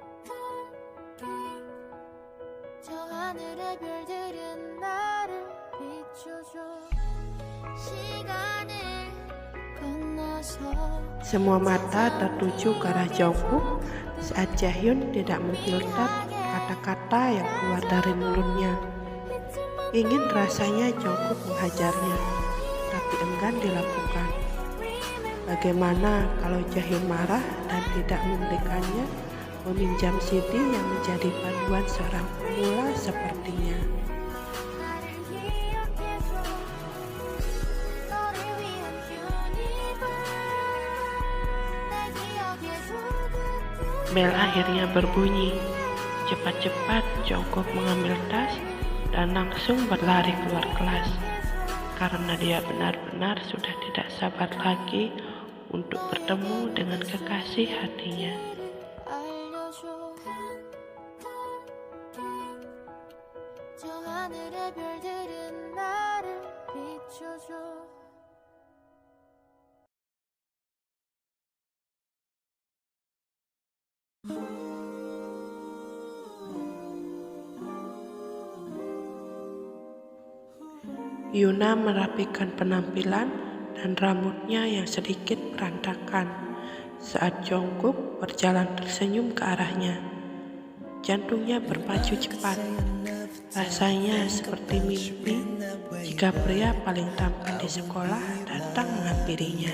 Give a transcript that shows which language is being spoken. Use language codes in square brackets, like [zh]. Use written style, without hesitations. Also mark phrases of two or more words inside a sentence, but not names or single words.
[ko] 저 하늘의 별들은 나를 비춰줘 시간을 건너서 [id] Semua mata tertuju ke arah Jungkook saat Jaehyun tidak memfilter kata-kata yang keluar dari mulutnya. Ingin rasanya Jungkook menghajarnya, tapi enggan dilakukan. Bagaimana kalau Jaehyun marah dan tidak memberikannya meminjam CD yang menjadi panduan seorang pemula sepertinya? [ko] 나를 기억해줘 너를 위한 universe 날 기억해줘 그때 [id] Bel akhirnya berbunyi. Cepat-cepat Jungkook mengambil tas dan langsung berlari keluar kelas, karena dia benar-benar sudah tidak sabar lagi untuk bertemu dengan kekasih hatinya. [ko] 알려줘 저 하늘의 별들은 나를 비춰줘 [id] Yuna merapikan penampilan dan rambutnya yang sedikit berantakan saat Jungkook berjalan tersenyum ke arahnya. Jantungnya berpacu cepat. Rasanya seperti mimpi jika pria paling tampan di sekolah datang menghampirinya.